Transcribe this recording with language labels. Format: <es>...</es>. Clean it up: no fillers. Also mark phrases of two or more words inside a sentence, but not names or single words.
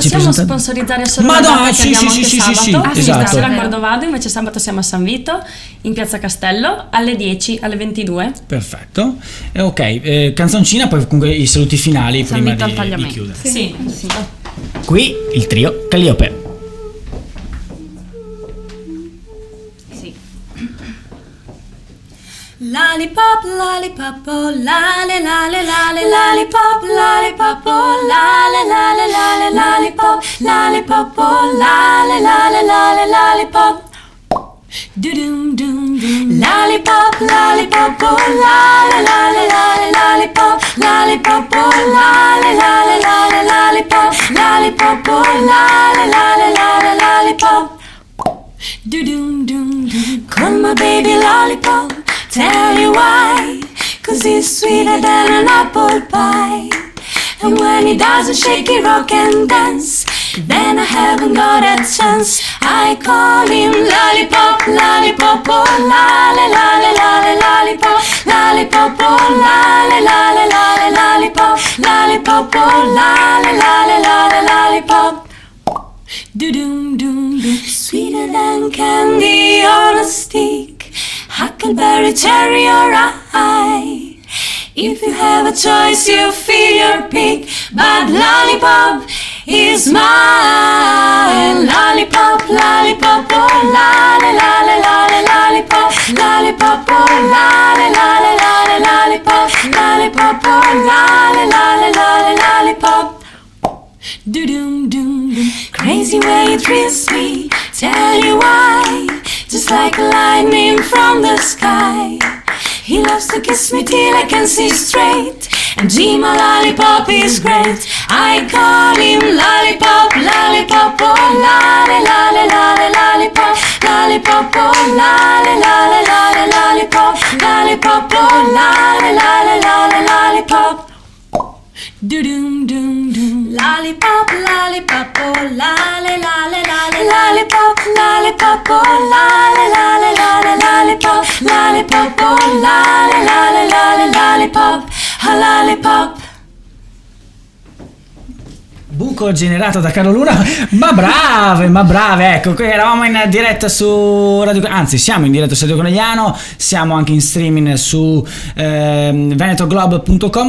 <it>possiamo sponsorizzare solo la data che sì, abbiamo sì, anche sì, sabato? sì, esatto. Stasera a Cordovado, invece sabato siamo a San Vito in Piazza Castello alle 10, alle 22. Perfetto. Ok, canzoncina, poi comunque i saluti finali San prima Vito al di tagliamento. chiudere. Sì. Qui il trio Calliope.</it> <en>Lollipop, lollipop, oh lale, lale, lale, lollipop, lollipop, oh lale, lale, lale, lollipop, lollipop, oh lale, lale, lale, lollipop. Do-dum, dum, dum. Lollipop, lollipop, oh lale, lale, lale, lollipop, lollipop, oh lale, lale, lale, lollipop, lollipop, oh lale, lale, lale, lollipop. Do-dum, dum, dum. Call my baby lollipop. Tell you why, 'cause he's sweeter than an apple pie. And when he doesn't shake it, rock and dance, then I haven't got a chance. I call him lollipop, lollipop, oh lale, lale, lale, lollipop, lollipop, oh lale, lale, lale, lollipop, lollipop, oh lale, lale, lale, lollipop. Do-dum, dum, dum. Sweeter than candy on a stick, huckleberry, cherry or rye. If you have a choice, you fill your pick, but lollipop is mine. Lollipop, lollipop, oh lale, lale, lale, lollipop, lollipop, oh lale, lale, lale, lollipop, lollipop, oh lale, lale, lale, lollipop. Do-dum, dum, dum. Crazy way it thrills me, tell you why. Just like lightning from the sky, he loves to kiss me till I can see straight, and gee, my lollipop is great. I call him lollipop, lollipop, oh lale, lale, lale, lollipop, lollipop, oh lale, lale, lale, lollipop, lollipop, oh lale, lale, lale, lollipop. Do-dum, dum, dum. Lollipop, lollipop, oh lale, lale, lale, lollipop, lollipop, oh lale, lale, lale, lollipop, lollipop, oh lale, lale, lale, lollipop, a lollipop.</en> <it>Buco generato da Carlo Luna, ma brave, ecco, qui eravamo in diretta su Radio, anzi siamo in diretta su Radio Conegliano, siamo anche in streaming su venetoglobe.com.</it>